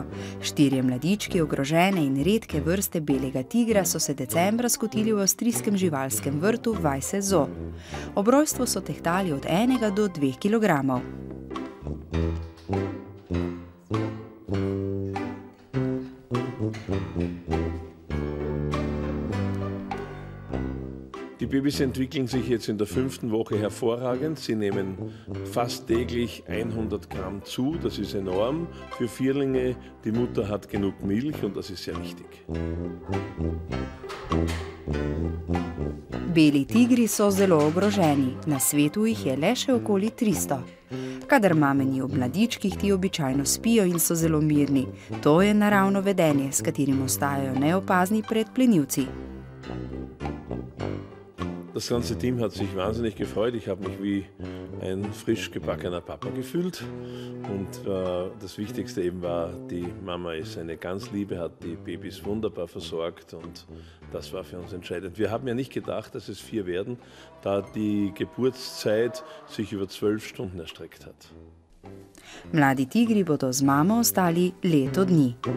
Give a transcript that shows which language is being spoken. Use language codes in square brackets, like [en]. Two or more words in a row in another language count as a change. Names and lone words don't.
[sl] 4 mladički ogrožene in redke vrste belega tigra so se decembra skotili v avstrijskem živalskem vrtu Weiße Zoo. Ob rojstvu so tehtali od 1 do 2 kilogramov. [de] Die Babys entwickeln sich jetzt in der 5. Woche hervorragend. Sie nehmen fast täglich 100 Gramm zu. Das ist enorm für Vierlinge. Die Mutter hat genug Milch und das ist sehr wichtig. [sl] Beli tigri so zelo ogroženi. Na svetu jih je le še okoli 300. Kadar mameni ob mladičkih, ti običajno spijo in so zelo mirni. To je naravno vedenje, s katerim ostajajo neopazni pred plenilci. [de] Das ganze Team hat sich wahnsinnig gefreut. Ich habe mich wie ein frisch gebackener Papa gefühlt. Und das Wichtigste eben war, die Mama ist eine ganz Liebe, hat die Babys wunderbar versorgt und das war für uns entscheidend. Wir haben ja nicht gedacht, dass es 4 werden, da die Geburtszeit sich über 12 Stunden erstreckt hat. [sl] Mladi tigri bodo z mamo ostali leto dni.